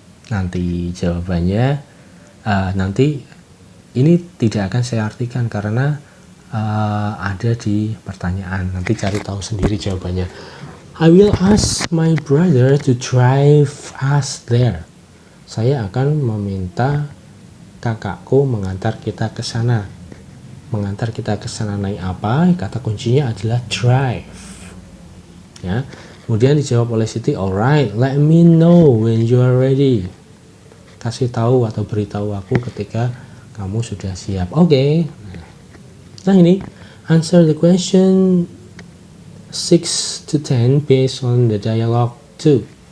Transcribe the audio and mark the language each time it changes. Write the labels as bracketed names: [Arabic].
[Indonesian] Nanti jawabannya nanti ini tidak akan saya artikan karena ada di pertanyaan. Nanti cari tahu sendiri jawabannya. [English] I will ask my brother to drive us there. [Indonesian] Saya akan meminta kakakku mengantar kita ke sana. Mengantar kita ke sana naik apa? Kata kuncinya adalah drive. Ya. Kemudian dijawab oleh Siti, [English] alright, let me know when you are ready. [Indonesian] Kasih tahu atau beritahu aku ketika kamu sudah siap. Oke. [English] Nah ini, answer the question 6 to 10 based on the dialogue 2.